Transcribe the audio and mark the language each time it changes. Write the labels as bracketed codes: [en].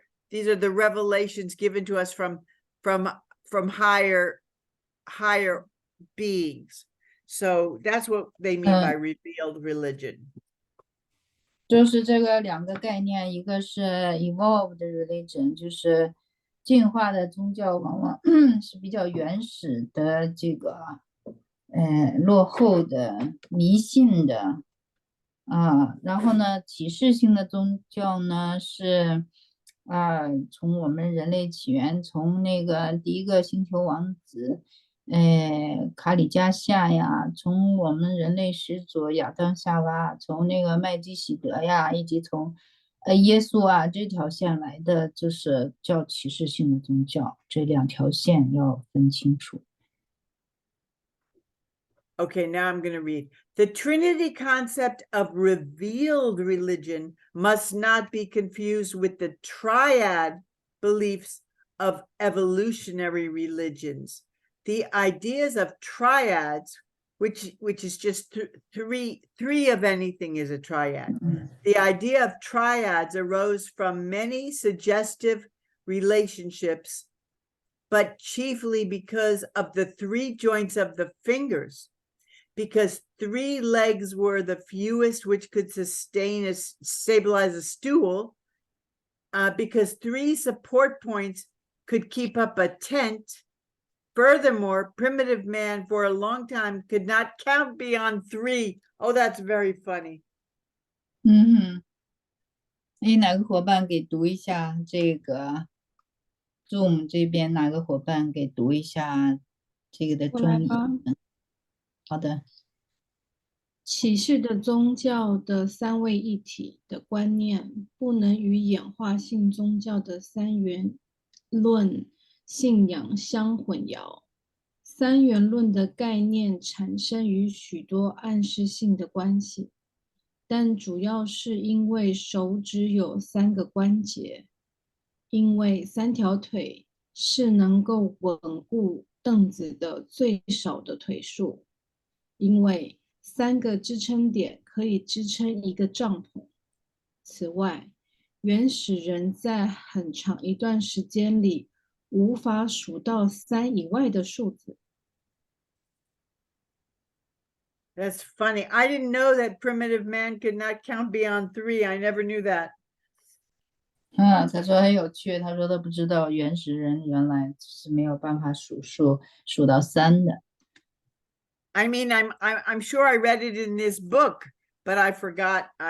[en] These are the revelations given to us from higher beings. So that's what they mean by revealed religion. [zh] 就是这个两个概念，一个是 evolved religion，就是进化的宗教，往往是比较原始的这个落后的迷信的然后呢，启示性的宗教呢是从我们人类起源，从那个第一个星球王子卡里加夏呀，从我们人类始祖亚当夏娃，从那个麦基喜德呀，以及从耶稣这条线来的，就是叫启示性的宗教，这两条线要分清楚。 [en] Okay, now I'm going to read. The Trinity concept of revealed religion must not be confused with the triad beliefs of evolutionary religions. The ideas of triads, which is just three of anything is a triad. The idea of triads arose from many suggestive relationships, but chiefly because of the 3 joints of the fingers. Because 3 legs were the fewest which could stabilize a stool, because 3 support points could keep up a tent. Furthermore, primitive man for a long time could not count beyond 3. Oh, that's very funny. [zh] 哪个伙伴给读一下这个 Zoom 这边哪个伙伴给读一下这个的我来中译吧。本？好的。启示的宗教的三位一体的观念，不能与演化性宗教的三元论信仰相混淆。三元论的概念产生于许多暗示性的关系，但主要是因为手指有3个关节，因为3条腿是能够稳固凳子的最少的腿数，因为3个支撑点可以支撑一个帐篷。此外，原始人在很长一段时间里无法数到3以外的数字。 [en] That's funny. I didn't know that primitive man could not count beyond 3. I never knew that. [zh] 他说很有趣，他说他不知道原始人原来是没有办法数到3的。 [en] I mean, I'm sure I read it in this book, but I forgot.